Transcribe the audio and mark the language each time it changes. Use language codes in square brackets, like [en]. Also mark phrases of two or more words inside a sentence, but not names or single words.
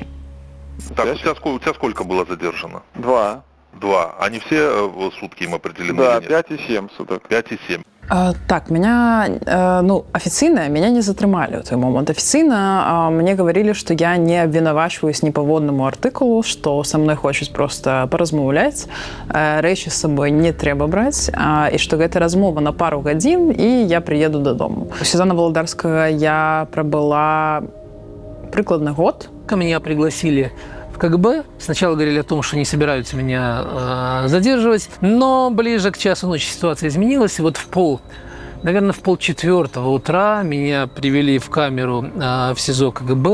[ru] Так, у тебя сколько было задержано? 2. 2. Они все сутки им определены? Да, 5 и 7 суток. 5 и 7. Так, меня, официально меня не затрымали в той момент. Официально мне говорили, что я не обвинувачиваюсь ни по водному артикулу, что со мной [be] хочуць просто поразмаўляць, рэчы з собой не трэба браць, і што гэта размова на пару гадзін, [ru] і я приеду додому. У Сезана Володарскага я пробыла прикладно год. Меня пригласили в КГБ. Сначала говорили о том, что не собираются меня задерживать, но ближе к часу ночи ситуация изменилась, и вот наверное, в 3:30 утра меня привели в камеру в СИЗО КГБ.